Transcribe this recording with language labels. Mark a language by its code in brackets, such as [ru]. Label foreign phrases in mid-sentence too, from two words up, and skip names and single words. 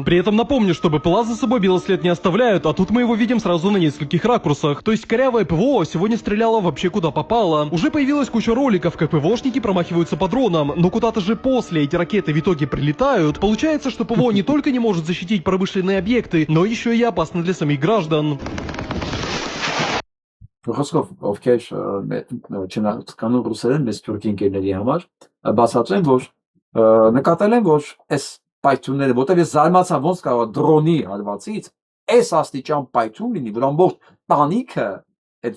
[ru] При этом напомню, что БПЛА за собой белый след не оставляют, а тут мы его видим сразу на нескольких ракурсах. То есть корявое ПВО сегодня стреляло вообще куда попало. Уже появилась куча роликов, как ПВОшники промахиваются по дронам, но куда-то же после эти ракеты в итоге прилетают. Получается, что ПВО не только не может защитить промышленные объекты, но еще и опасно для самих граждан. [hy] Խոսքով ովքեր չնայած ռուսերեն մեծ թուրքի ընկերների համար բացատրեմ, որ նկատել են, որ այս պայթյունները, որտեղ ես զարմացա ոնց կարող է դրոնի հարվածից այս աստիճան պայթյուն լինի, որ ամբողջ տանիքը այդ